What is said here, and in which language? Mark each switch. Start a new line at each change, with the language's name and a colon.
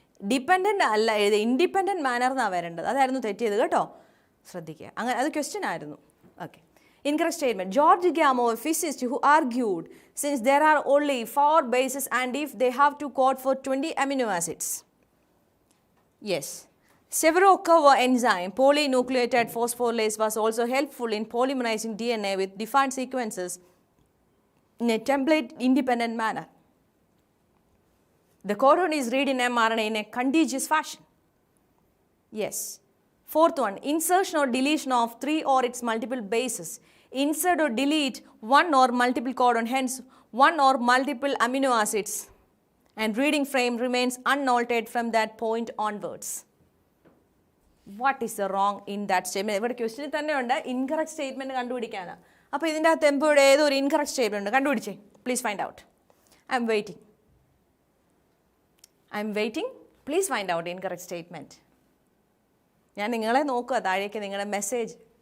Malayalam: Dependent അല്ല, independent manor എന്നാണ് വരേണ്ടത്. അതായിരുന്നു തെറ്റിയത് കേട്ടോ, ശ്രദ്ധിക്കുക. അങ്ങനെ അത് ക്വസ്റ്റ്യൻ ആയിരുന്നു.
English: Okay, incorrect statement. George Gamow, a physicist who argued since there are only 4 bases and if they have to code for 20 amino acids. Yes. Severocover enzyme polynucleotide phosphorylase was also helpful in polymerizing DNA with defined sequences in a template independent manner. The codon is read in mRNA in a contiguous fashion. Yes. 4th one, insertion or deletion of 3 or its multiple bases. Insert or delete 1 or multiple codon, hence 1 or multiple amino acids, and reading frame remains unaltered from that point onwards. What is the wrong in that statement?
Malayalam: ഇവിടെ ക്വസ്റ്റ്യനിൽ തന്നെ ഉണ്ട് incorrect statement കണ്ടുപിടിക്കാനാണ്. അപ്പോൾ ഇതിൻ്റെ അകത്ത് എമ്പോഴും ഏതോ ഒരു incorrect statement ഉണ്ട്, കണ്ടുപിടിച്ചേ.
English: Please find out. I'm waiting. Please find out incorrect statement.
Malayalam: ഞാൻ നിങ്ങളെ നോക്കുക, താഴേക്ക് നിങ്ങളുടെ മെസ്സേജ്.